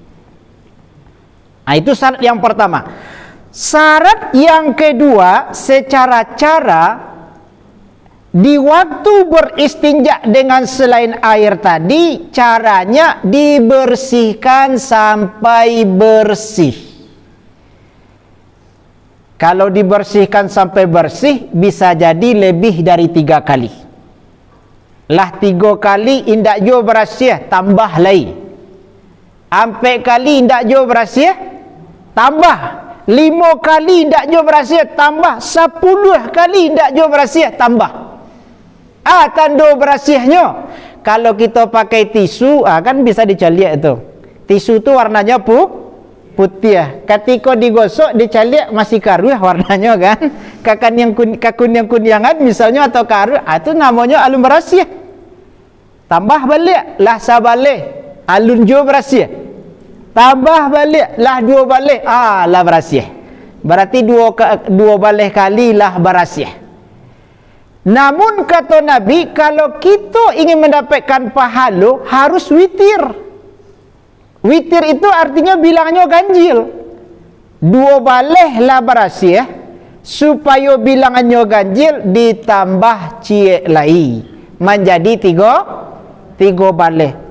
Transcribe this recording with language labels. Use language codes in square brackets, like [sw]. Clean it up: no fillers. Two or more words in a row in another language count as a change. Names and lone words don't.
[id] Itu syarat yang pertama. Syarat yang kedua, secara cara di waktu beristinja dengan selain air tadi, caranya dibersihkan sampai bersih. Kalau dibersihkan sampai bersih, bisa jadi lebih dari 3 kali. [min] Lah 3 kali indak jo berasih, tambah lagi. 4 kali indak jo berasih, tambah. 5 kali indak jo berasih, tambah. 10 kali indak jo berasih, tambah. [id] Tanda berasihnya, kalau kita pakai tisu, kan bisa dicaliak itu. Tisu itu warnanya putih. Ketika digosok, dicaliak masih karuh warnanya kan. Kakun yang kunyangan misalnya atau karuh, itu namanya [min] alun berasih. Tambah balik, lah sabalik, alun jo berasih. Tambah balik, lah 2 balik, lah berasih. Berarti 2 balik kali lah berasih. [id] Namun kata Nabi, kalau kita ingin mendapatkan pahala, harus witir. Witir itu artinya bilangnya ganjil. [min] 2 balik lah berasih, [id] supaya bilangannya ganjil, ditambah [min] cie lai, [id] menjadi 3 balik.